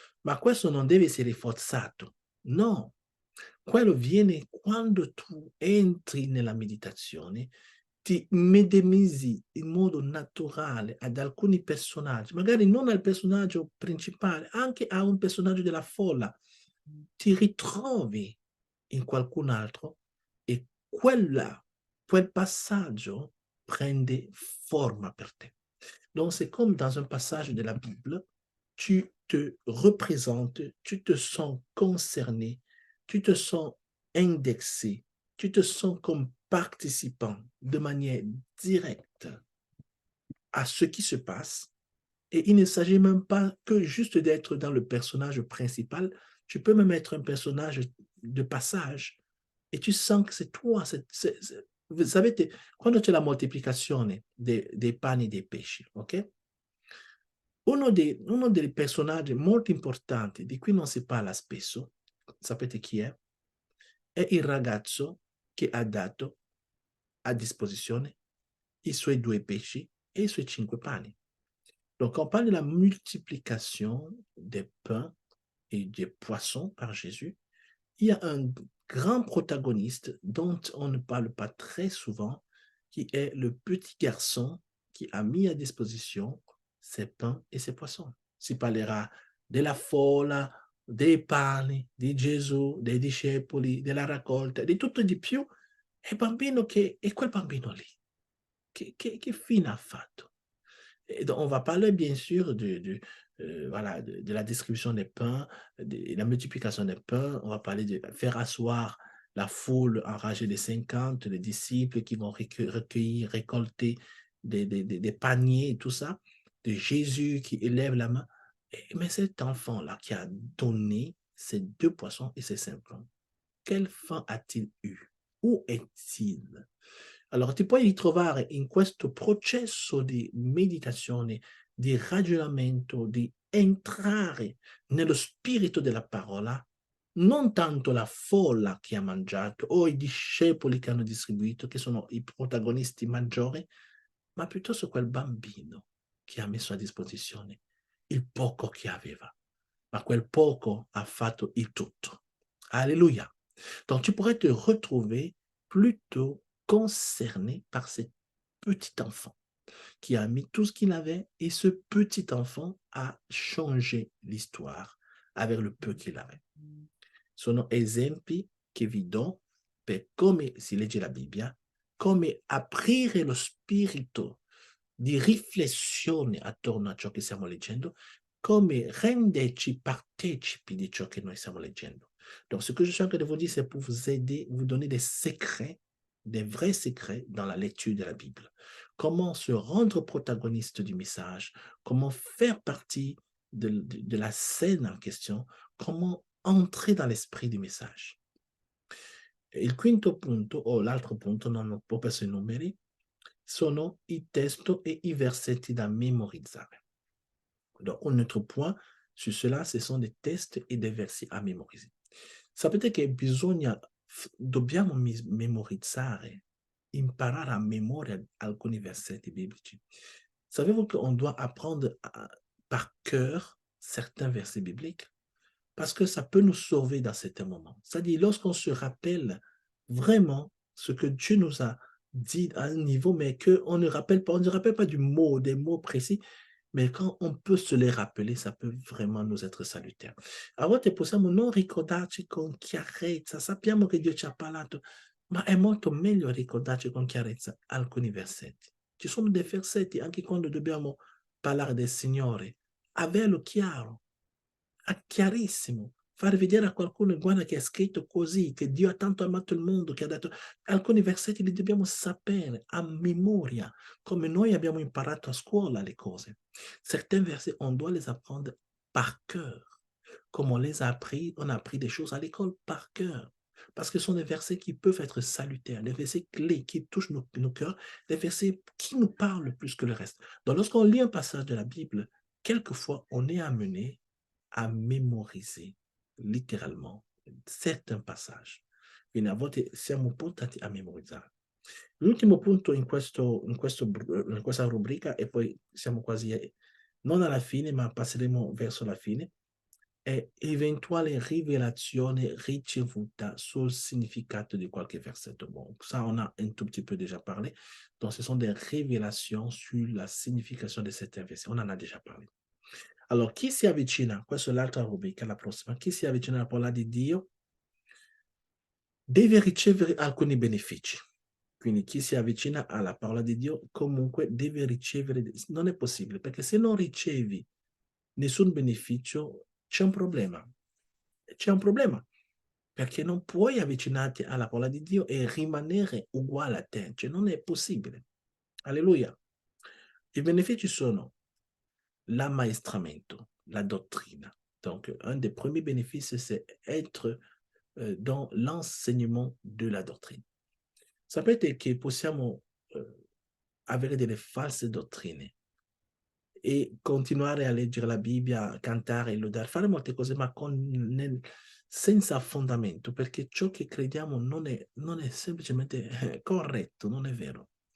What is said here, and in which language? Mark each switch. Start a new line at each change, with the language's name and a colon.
Italian: Ma questo non deve essere forzato. No, quello viene quando tu entri nella meditazione, ti medesimi in modo naturale ad alcuni personaggi, magari non al personaggio principale, anche a un personaggio della folla. Ti ritrovi in qualcun altro e quel passaggio prende forma per te.
French: Donc, c'est comme dans un passage de la Bible, tu te représentes, tu te sens concerné, tu te sens indexé, tu te sens comme participant de manière directe à ce qui se passe. Et il ne s'agit même pas que juste d'être dans le personnage principal, tu peux même être un personnage de passage et tu sens que c'est toi. Vous savez,
Italian: quando c'è la moltiplicazione dei pani e dei pesci, ok? Uno dei personaggi molto importanti di cui non si parla spesso, sapete chi è? È il ragazzo che ha dato a disposizione i suoi 2 pesci et i suoi 5 pani.
French: Donc, on parle de la multiplication des pains et des poissons par Jésus. Il y a un grand protagoniste dont on ne parle pas très souvent, qui est le petit garçon qui a mis à disposition ses pains et ses poissons.
Italian: Si parlerà della folla dei pani, di Gesù, dei discepoli, della raccolta, di tutto e di più, e quel bambino lì, che fine ha fatto?
French: Et donc, on va parler bien sûr voilà, de la distribution des pains, de la multiplication des pains. On va parler de faire asseoir la foule enragée des 50, les disciples qui vont recueillir, récolter des paniers et tout ça, de Jésus qui élève la main. Mais cet enfant-là qui a donné ces 2 poissons et ces 5 pains, quelle fin a-t-il eu? Où est-il?
Italian: Allora, ti puoi ritrovare in questo processo di meditazione, di ragionamento, di entrare nello spirito della parola, non tanto la folla che ha mangiato o i discepoli che hanno distribuito, che sono i protagonisti maggiori, ma piuttosto quel bambino che ha messo a disposizione il poco che aveva. Ma quel poco ha fatto il tutto.
French: Alléluia. Donc, tu pourrais te retrouver plutôt concerné par ce petit enfant qui a mis tout ce qu'il avait et ce petit enfant a changé l'histoire avec le peu qu'il avait.
Italian: Sono esempi che vi do per come si legge la Bibbia, come aprire lo spirito di riflessione attorno a ciò che stiamo leggendo, come renderci partecipi di ciò che noi stiamo leggendo.
French: Donc, ce que je suis en train de vous dire, c'est pour vous aider, vous donner des secrets, des vrais secrets dans la lecture de la Bible. Comment se rendre protagoniste du message, comment faire partie de la scène en question, comment entrer dans l'esprit du message.
Italian: Il quinto punto, o l'altro punto, non ho proprio i numeri, sono i testi e i versetti da memorizzare.
French: Donc, un autre point sur cela, ce sont des tests et des versets à mémoriser.
Italian: Sapete che dobbiamo memorizzare, imparare a memoria alcuni versetti biblici.
French: Savez-vous qu'on doit apprendre par cœur certains versets bibliques? Parce que ça peut nous sauver dans certains moments. C'est-à-dire, lorsqu'on se rappelle vraiment ce que Dieu nous a dit à un niveau, mais qu'on ne rappelle pas, on ne rappelle pas des mots précis, mais quand on peut se les rappeler, ça peut vraiment nous être salutaire.
Italian: A volte possiamo non ricordarci con chiarezza, sappiamo che Dio ci ha parlato, ma è molto meglio ricordarci con chiarezza alcuni versetti. Ci sono dei versetti anche quando dobbiamo parlare del Signore, averlo chiarissimo, far vedere a qualcuno, guarda che è scritto così, che Dio ha tanto amato il mondo, che ha detto, alcuni versetti li dobbiamo sapere a memoria, come noi abbiamo imparato a scuola le cose.
French: Certains versets, on doit les apprendre par cœur, comme on a appris des choses à l'école par cœur. Parce que ce sont des versets qui peuvent être salutaires, des versets clés qui touchent nos cœurs, des versets qui nous parlent plus que le reste. Donc, lorsqu'on lit un passage de la Bible, quelquefois, on est amené a memoriser
Italian: letteralmente certi passaggi. Quindi a volte siamo portati a memorizzare. L'ultimo punto in questa rubrica, e poi siamo quasi non alla fine, ma passeremo verso la fine, è eventuale rivelazione ricevuta sul significato di qualche versetto.
French: Bon, ça on a un tout petit peu déjà parlé. Donc ce sont des révélations sur la signification de certains versets. On en a déjà parlé.
Italian: Allora, chi si avvicina, questa è l'altra rubrica, la prossima, chi si avvicina alla parola di Dio deve ricevere alcuni benefici. Quindi chi si avvicina alla parola di Dio comunque deve ricevere, non è possibile, perché se non ricevi nessun beneficio c'è un problema. C'è un problema, perché non puoi avvicinarti alla parola di Dio e rimanere uguale a te, cioè non è possibile. Alleluia. I benefici sono l'ammaestramento, la dottrina.
French: Donc, un des premiers bénéfices, c'est être dans l'enseignement de la dottrine.
Italian: Sapete che possiamo avere delle false dottrine e continuare a leggere la Bibbia, cantare, lodare, fare molte cose, ma senza fondamento, perché ciò che crediamo non è semplicemente corretto, non è vero.